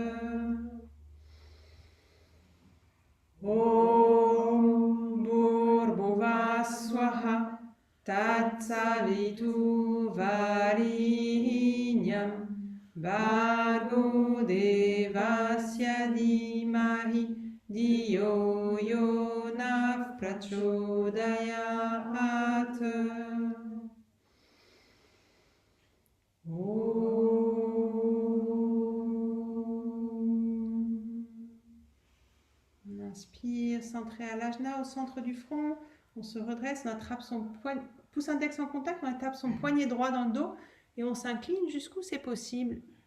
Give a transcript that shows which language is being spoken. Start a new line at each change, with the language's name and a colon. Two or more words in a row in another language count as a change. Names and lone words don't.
Sanskrit: ॐ भूर्भुवः स्वाहा तत्सवितु वरेण्यं भर्गो देवस्य धीमहि धियो योनः प्रचोदयात्.
French: On inspire, centré à l'ajna au centre du front. On se redresse, on attrape son pouce index en contact, on attrape son poignet droit dans le dos et on s'incline jusqu'où c'est possible.